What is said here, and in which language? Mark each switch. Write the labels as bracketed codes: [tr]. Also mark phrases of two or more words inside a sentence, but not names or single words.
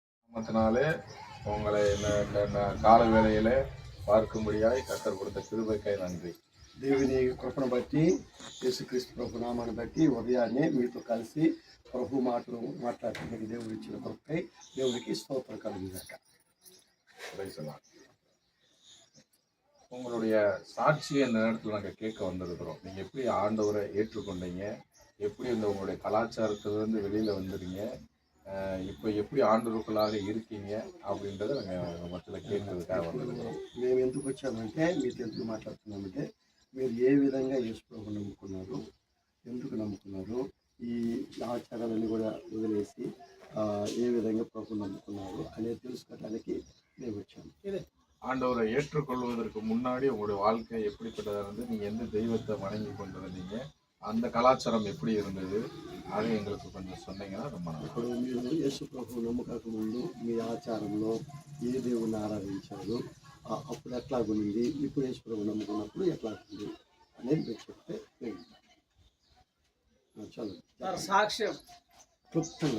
[ta] நாமத்தினாலே உங்களை கால வேளையில பார்க்கும்படியாய் கர்த்தர் கொடுத்த கிருபைக்காய் நன்றி. [te] దేవుని కృపను బట్టి యేసుక్రీస్తు ప్రభు నామాన్ని బట్టి ఉదయాన్నే మీతో కలిసి ప్రభు మాటలు మాట్లాడటానికి దేవుడు ఇచ్చిన కృపకై దేవునికి స్తోత్రం కలుగుగాక. [ta] உங்களுடைய சாட்சியை இந்த நேரத்தில் நாங்கள் கேட்க வந்திருக்கிறோம். நீங்கள் எப்படி ஆண்டவரை ஏற்றுக்கொண்டீங்க, எப்படி இந்த உங்களுடைய கலாச்சாரத்திலிருந்து வெளியில் வந்துடுங்க, இப்போ எப்படி ஆண்டவருக்குள்ளாக இருக்கீங்க அப்படின்றத நாங்கள் மத்தியில் கேட்கறதுக்காக வந்திருக்கிறோம். [te] మేము ఎందుకు వచ్చామంటే మీతో ఎందుకు మాట్లాడుతున్నామంటే మీరు ఏ విధంగా యేసు ప్రభు నమ్ముకున్నారు, ఎందుకు నమ్ముకున్నారు, ఈ ఆచారాలన్నీ కూడా వదిలేసి ఏ విధంగా ప్రభు నమ్ముకున్నారు అనేది తెలుసుకోవడానికి మేము వచ్చాము. [ta] ஆண்டவரை ஏற்றுக்கொள்வதற்கு முன்னாடி உங்களுடைய வாழ்க்கை எப்படிப்பட்டதாக இருந்து நீங்கள் எந்த தெய்வத்தை வணங்கி கொண்டு வந்தீங்க, அந்த கலாச்சாரம் எப்படி இருந்தது, அதை எங்களுக்கு கொஞ்சம் சொன்னீங்கன்னா ரொம்ப நல்லா. [te] ఇప్పుడు మీరు యేసు ప్రభు నమ్మకకు ముందు మీ ఆచారంలో ఏ దేవుని ఆరాధించారు, అప్పుడు ఎట్లాగుంది, ఇప్పుడు యేసు ప్రభు నమ్ముకున్నప్పుడు ఎట్లాగుంది అనేది మీరు చెప్తే చాలు. సాక్ష్యం క్లుప్తంగా